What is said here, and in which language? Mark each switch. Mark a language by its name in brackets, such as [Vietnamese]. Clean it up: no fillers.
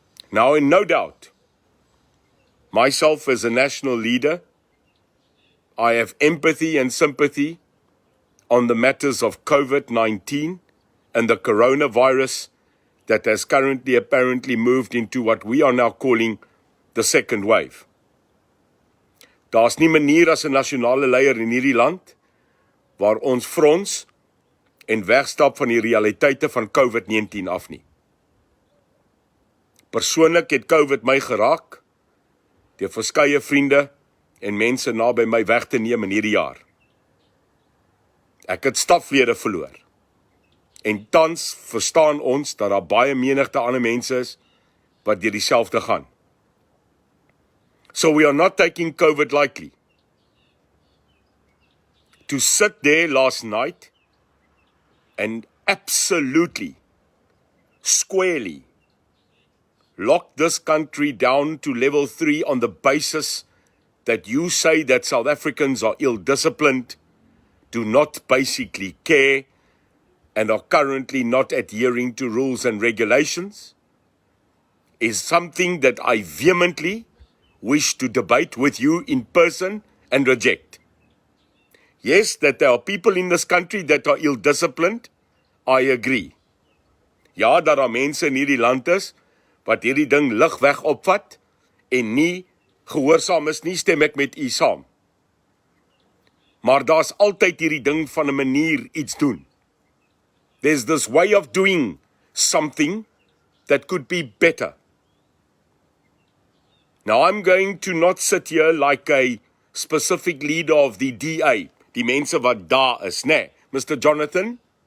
[English] Now, in no doubt, myself as a national leader, I have empathy and sympathy on the matters of COVID-19 and the coronavirus that has currently apparently moved into what we are now calling the second wave. [Afrikaans] Daar's nie manier as 'n nasionale leier in hierdie land waar ons frons en wegstap van die realiteite van COVID-19 af nie. Persoonlik het COVID my geraak, deur verskeie vriende en mense naby my weg te neem in hierdie jaar. Ek het staflede verloor. En tans verstaan ons dat daar baie menigte ander mense is wat deur dieselfde gaan. [English] So we are not taking COVID lightly. To sit there last night and absolutely, squarely, lock this country down to level 3 on the basis that you say that South Africans are ill-disciplined, do not basically care, and are currently not adhering to rules and regulations, is something that I vehemently wish to debate with you in person and reject. Yes, that there are people in this country that are ill-disciplined, I agree. [Afrikaans] Ja, dat daar mense in hierdie land is, wat hierdie ding ligweg opvat, en nie gehoorsaam is nie, stem ek met u saam. Maar daar's altyd hierdie ding van 'n manier iets doen. [English] There's this way of doing something that could be better. Now I'm going to not sit here like a specific leader of the DA, [Afrikaans] die mense wat daar is, nee. [English] Mr. Jonathan,